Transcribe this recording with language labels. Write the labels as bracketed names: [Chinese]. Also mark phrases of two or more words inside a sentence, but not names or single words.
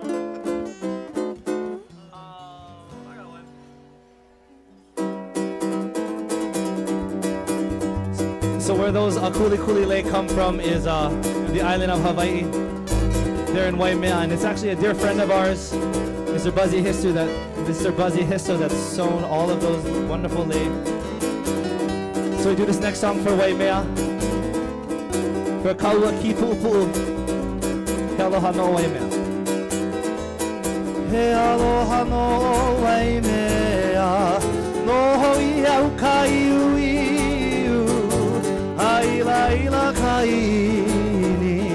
[English] So where those [Hawaiian] akuli kulile [English] come from is the island of Hawaii. They're in Waimea, and it's actually a dear friend of ours, Mr. Buzzy Histo, that's sewn all of those wonderful lei. So we do this next song for Waimea. For Kaua ki pu'upu'u. [Hawaiian] He aloha no Waimea. He aloha no Waimea. No hoi au ka iu. Aila ila ka ini.